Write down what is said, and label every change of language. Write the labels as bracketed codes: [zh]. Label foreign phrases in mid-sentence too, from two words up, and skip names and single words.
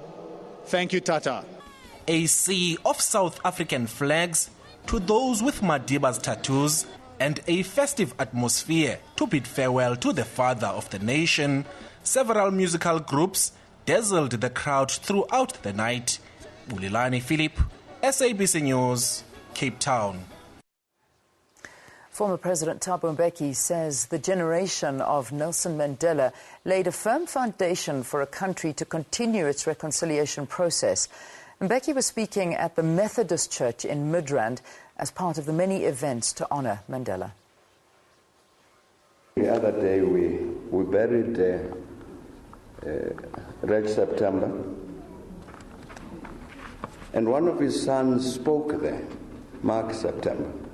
[en] Thank you, Tata. A sea of South African flags to those with Madiba's tattoos and a festive atmosphere to bid farewell to the father of the nation. Several musical groups dazzled the crowd throughout the night. Bulilani Philip, SABC News, Cape Town. Former President Thabo Mbeki says the generation of Nelson Mandela laid a firm foundation for a country to continue its reconciliation process. Mbeki was speaking at the Methodist Church in Midrand as part of the many events to honour Mandela. The other day we buried Red September, and one of his sons spoke there, Mark September.